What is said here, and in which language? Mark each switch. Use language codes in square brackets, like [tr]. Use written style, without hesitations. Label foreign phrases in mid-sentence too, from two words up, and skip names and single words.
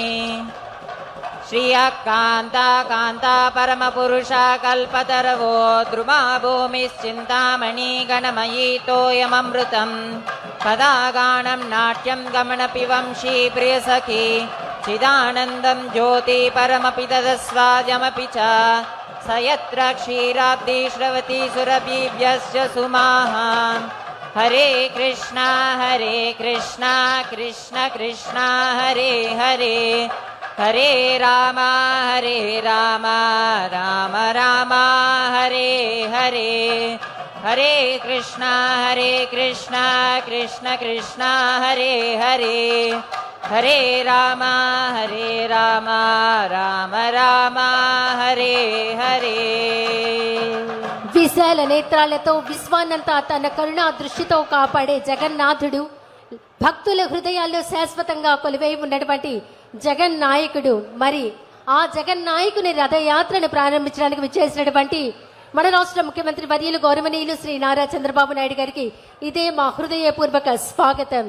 [sa] శ్రియకాంతా కాంతా పరమపురుష కల్పతరవో ద్రుమా భూమిశ్చింతామణి గణమయీ తోయమమృతం పదాగానం నాట్యం గమనపి వంశీ ప్రియసఖీ చిదానందం జ్యోతి పరమపి తదస్వాజమపి చ సయత్ర క్షీరాబ్ది శ్రవతి సురభిభ్యశ్చ సుమాః. హరే కృష్ణ కృష్ణ కృష్ణ హరే హరే, హరే రామ రామ రామ హరే హరే, హరే కృష్ణ కృష్ణ కృష్ణ హరే హరే, హరే రామ రామ రామ హరే హరే. [te] విశాల నేత్రాలతో విశ్వాన్నంతా తన కరుణా దృష్టితో కాపాడే జగన్నాథుడు, భక్తుల హృదయాల్లో శాశ్వతంగా కొలువై ఉన్నటువంటి జగన్నాయకుడు. మరి ఆ జగన్నాయకుని రథయాత్రను ప్రారంభించడానికి విచ్చేసినటువంటి మన రాష్ట్ర ముఖ్యమంత్రి వర్యులు గౌరవనీయులు శ్రీ నారా చంద్రబాబు నాయుడు గారికి ఇదే మా హృదయపూర్వక స్వాగతం.